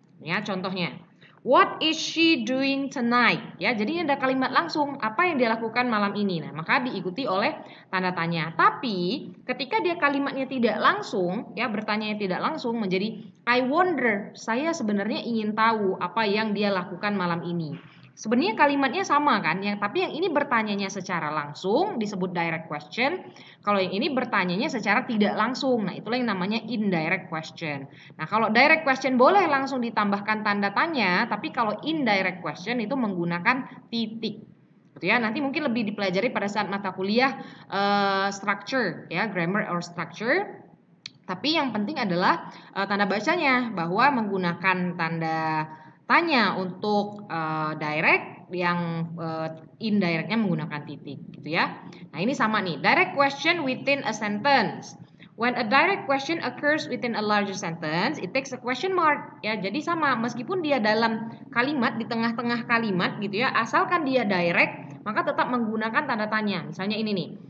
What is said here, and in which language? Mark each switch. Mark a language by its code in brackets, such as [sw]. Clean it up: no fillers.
[id] Ya, contohnya [en] what is she doing tonight? [id] Ya, jadi ini ada kalimat langsung, apa yang dia lakukan malam ini. Nah, maka diikuti oleh tanda tanya. Tapi ketika dia kalimatnya tidak langsung, ya bertanya tidak langsung menjadi [en] I wonder, [id] saya sebenarnya ingin tahu apa yang dia lakukan malam ini. Sebenarnya kalimatnya sama kan, tapi yang ini bertanyanya secara langsung disebut direct question. Kalau yang ini bertanyanya secara tidak langsung, nah itulah yang namanya indirect question. Nah kalau direct question boleh langsung ditambahkan tanda tanya, tapi kalau indirect question itu menggunakan titik. Gitu ya, nanti mungkin lebih dipelajari pada saat mata kuliah structure, ya grammar or structure. Tapi yang penting adalah tanda bacanya bahwa menggunakan tanda tanya untuk direct yang indirectnya menggunakan titik gitu ya. Nah, ini sama nih. [en] Direct question within a sentence. When a direct question occurs within a larger sentence, it takes a question mark. [id] Ya, jadi sama meskipun dia dalam kalimat di tengah-tengah kalimat gitu ya, asalkan dia direct, maka tetap menggunakan tanda tanya. Misalnya ini nih.